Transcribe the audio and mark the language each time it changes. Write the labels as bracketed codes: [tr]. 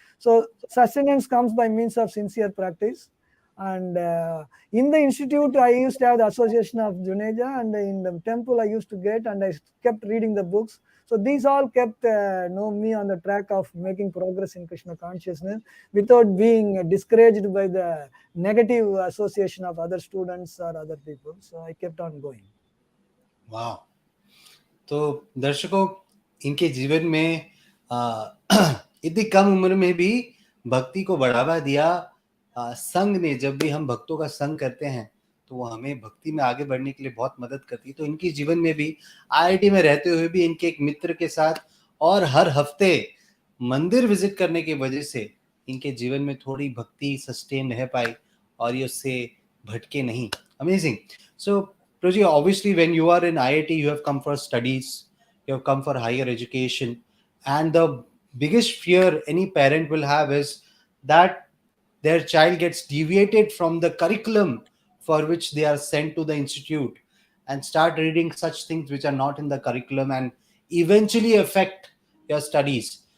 [en] So sustenance comes by means of sincere practice. And in the institute, I used to have the association of Juneja, and in the temple, I used to get, and I kept reading the books. So these all kept me on the track of making progress in Krishna consciousness without being discouraged by the negative association of other students or other people. So I kept on going. [hi] वाह! तो दर्शकों, इनके जीवन में इतनी कम उम्र में भी भक्ति को बढ़ावा दिया संघ ने। जब भी हम भक्तों का संग करते हैं तो वो हमें भक्ति में आगे बढ़ने के लिए बहुत मदद करती है। तो इनके जीवन में भी आईआईटी में रहते हुए भी इनके एक मित्र के साथ और हर हफ्ते मंदिर विजिट करने की वजह से इनके जीवन में थोड़ी भक्ति सस्टेन रह पाई और ये उससे भटके नहीं। [en] Amazing. So Proji, obviously when you are in IIT, you have come for studies, you have come for higher education, and the biggest fear any parent will have is that their child gets deviated from the curriculum for which they are sent to the institute and start reading such things which are not in the curriculum and eventually affect your studies.